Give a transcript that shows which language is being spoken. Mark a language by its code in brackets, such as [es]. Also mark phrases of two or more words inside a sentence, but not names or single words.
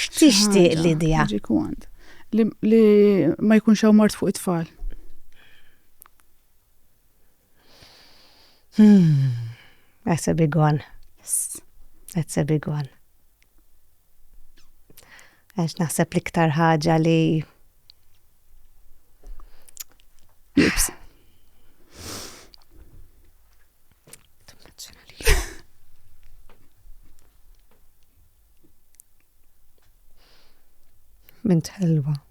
[mt] tixtieq l-idea. [en] Magic wand. [mt] Li ma jkunx hawn mart fuq it-tfal. [en] That's a big one. That's a big one. [mt] Għax naħseb l-iktar ħaġa li Lips. Bint ħelwa.